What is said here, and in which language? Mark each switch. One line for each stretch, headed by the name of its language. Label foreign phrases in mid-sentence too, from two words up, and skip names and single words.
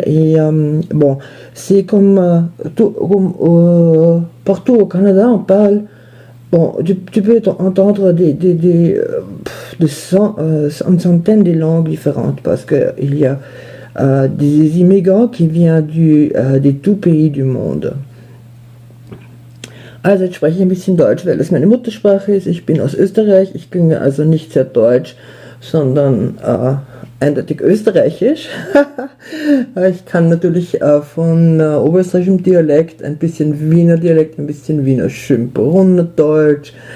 French: Et bon, c'est comme, partout au Canada, on parle. Bon, tu peux entendre une centaine de langues différentes parce qu'il y a des immigrants qui viennent des tout pays du monde.
German: Also jetzt spreche ich ein bisschen Deutsch, weil es meine Muttersprache ist. Ich bin aus Österreich, ich klinge also nicht sehr deutsch, sondern eindeutig österreichisch. Ich kann natürlich von oberösterreichischem Dialekt, ein bisschen Wiener Dialekt, ein bisschen Wiener Schimperunderdeutsch.